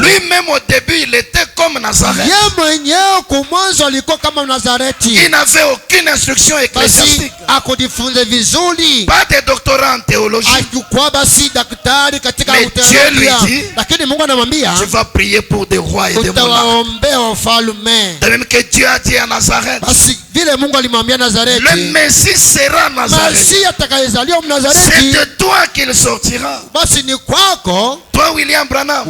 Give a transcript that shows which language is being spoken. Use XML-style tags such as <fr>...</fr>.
<fr>Lui-même au début, il était comme Nazareth.</fr> <sw>Ye mwenyewe kwa mwanzo alikuwa kama Nazareti,</sw> <fr>Il n'avait aucune instruction</fr> <sw>basi</sw> <fr>ecclésiastique.</fr> <sw>akujifunze vizuri,</sw> <fr>Pas de doctorat en théologie.</fr> <sw>alikuwa basi daktari katika</sw> <fr>Mais Dieu lui</fr> <sw>uteolojia,</sw> <fr>dit,</fr> <sw>lakini Mungu anamwambia</sw> <fr>tu vas prier pour des rois et des monarques.</fr> <sw>utawaombea wafalme.</sw> <fr>De même que Dieu a dit à Nazareth,</fr> <sw>Basi vile Mungu alimwambia</sw> <fr>le</fr> <sw>Nazareti,</sw> <fr>Messie sera Nazareth.</fr> <sw>Masihi atakayezaliwa</sw> <fr>C'est</fr> <sw>Mnazareti,</sw> <fr>de toi qu'il sortira.</fr> <sw>basi ni kwako</sw> <fr>Toi, William Branham,</fr>